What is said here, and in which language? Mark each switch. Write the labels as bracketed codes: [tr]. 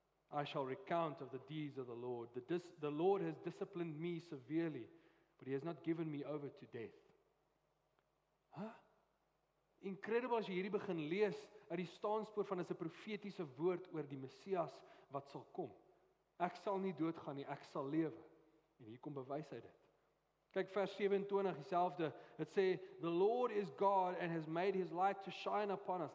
[en] I shall recount of the deeds of the Lord. The Lord has disciplined me severely, but He has not given me over to death. Incredible [af] as jy hierdie begin lees uit die staanspoor van is 'n profetiese woord oor die Messias wat sal kom. Ek sal nie doodgaan nie, ek sal lewe. En hier kom bewys hy dit. Kyk vers 27 dieselfde. Dit sê [en] the Lord is God and has made His light to shine upon us.